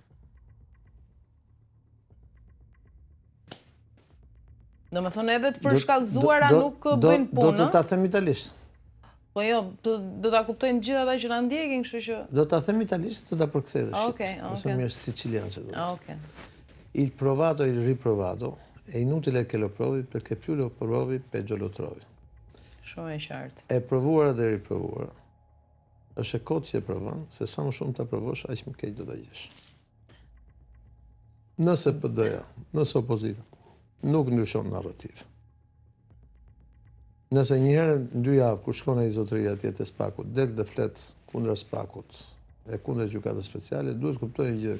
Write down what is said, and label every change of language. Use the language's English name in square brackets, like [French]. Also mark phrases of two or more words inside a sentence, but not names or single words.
[Albanian] Do me thonë edhe të përshkallëzuara nuk bëjnë punë. Do të ta them italisht. Po jo, do ta kuptojnë gjithë ata që na ndjekin, kështu që... Do ta them italisht, do ta përkthej edhe shqiptar. Ose më është sicilian që do të thotë. [Italian] Il provato e il riprovato è inutile che lo provi perché più lo provi peggio lo trovi. [Albanian] Shumë e qartë. E provuar dhe riprovuar. Është e kotë që e provon, se sa më shumë ta provosh, aq më keq do ta gjesh. Nëse PD-ja, nëse opozita nuk ndryshon narrativ. Nëse një herë në 2 javë, kur shkon ai zotëria atje te Spaku, del dhe flet kundra Spakut e kundra gjykatës speciale, duhet kuptojnë gjë.